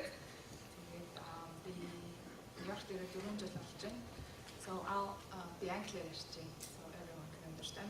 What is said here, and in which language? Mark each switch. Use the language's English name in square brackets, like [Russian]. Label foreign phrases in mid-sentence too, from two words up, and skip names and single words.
[Mongolian] Тэгээд би Нью-Йоркт ирээд 4 жил болж байна. [English] So I'll be English, so everyone can understand me.